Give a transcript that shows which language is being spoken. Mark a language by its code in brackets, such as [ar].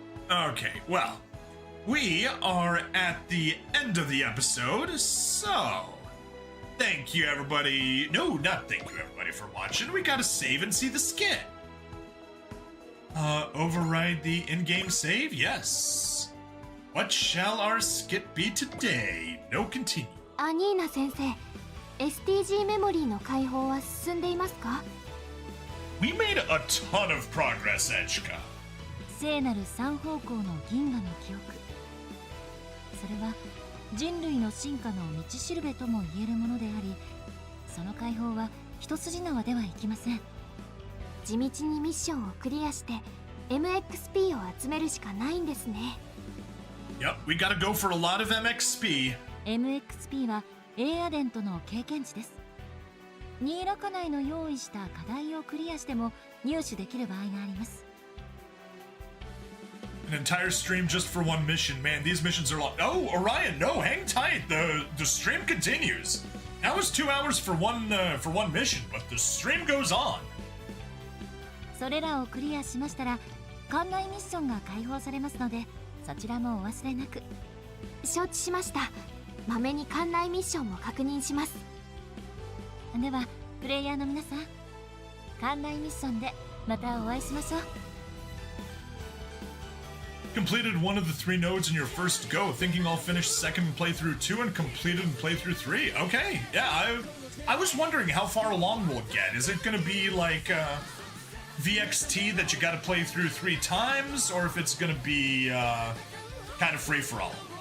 [en] Okay, well, we are at the end of the episode, so thank you everybody. No, not thank you everybody for watching. We gotta save and see the skit. Override the in-game save? Yes. What shall our skit be today? No continue. [ja] アニーナ先生、STG メモリーの解放は進んでいますか? [en] We made a ton of progress, Echika. [ja] 聖なる三方向の銀河の記憶。それは人類の進化の道しるべとも言えるものであり、その解放は一筋縄ではいきません。地道にミッションをクリアして MXP を集めるしかないんですね。 [en] Yep, we gotta go for a lot of MXP. [ja] MXP はエアデントの経験値です。ニーラカ内の用意した課題をクリアしても入手できる場合があります。 [en] An entire stream just for one mission. Man, these missions are long. Oh, Orion, no, hang tight. The stream continues. That was 2 hours for one mission, but the stream goes on. [ja] それらをクリアしましたら館内ミッションが解放されますので、そちらもお忘れなく。承知しました。まめに館内ミッションも確認します。ではプレイヤーの皆さん、館内ミッションでまたお会いしましょう。 [en] Completed one of the 3 nodes in your first go, thinking I'll finish second in playthrough 2 and completed in playthrough 3. Okay, yeah, I was wondering how far along we'll get. Is it gonna be like VXT that you gotta play through 3 times, or if it's gonna be kind of free-for-all?